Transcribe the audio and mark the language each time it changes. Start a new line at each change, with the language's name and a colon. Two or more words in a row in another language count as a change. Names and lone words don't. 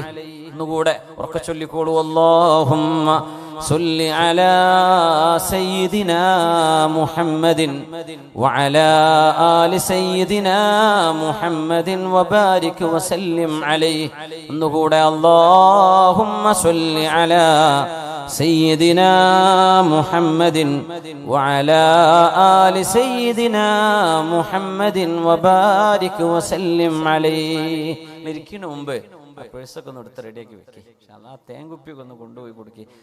Arabic: نقول وركشل يقول اللهم صل على سيدنا محمد وعلى آل سيدنا محمد وبارك وسلم عليه. نقول اللهم صل على سيدنا محمد وعلى آل سيدنا محمد وبارك وسلم عليه.
Malayalam: മരിക്കുന്ന മുമ്പ് പേഴ്സൊക്കെ ഒന്ന് എടുത്ത് റെഡിയാക്കി വെക്കേ. തേങ്കുപ്പിയൊക്കെ ഒന്ന് കൊണ്ടുപോയി കൊടുക്കേ.